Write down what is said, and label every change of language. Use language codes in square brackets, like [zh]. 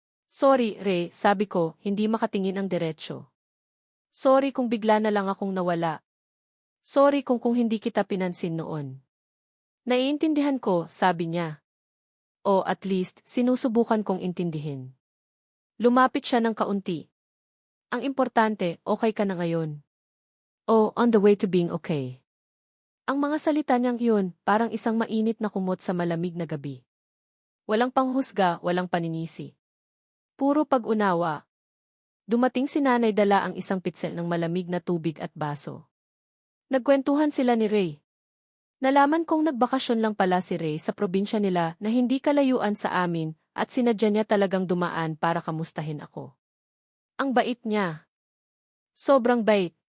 [tl] Sorry, Ray, sabi ko, hindi makatingin ang diretsyo. Sorry kung bigla na lang akong nawala. Sorry kung hindi kita pinansin noon. Naiintindihan ko, sabi niya. O at least, sinusubukan kong intindihin. Lumapit siya ng kaunti. Ang importante, okay ka na ngayon. [en] Oh, on the way to being okay. [tl] Ang mga salita niyang yun, parang isang mainit na kumot sa malamig na gabi. Walang panghusga, walang paninisi. Puro pag-unawa. Dumating si nanay dala ang isang pitsel ng malamig na tubig at baso. Nagkwentuhan sila ni Ray. Nalaman kong nagbakasyon lang pala si Ray sa probinsya nila na hindi kalayuan sa amin at sinadya niya talagang dumaan para kamustahin ako. Ang bait niya. Sobrang bait.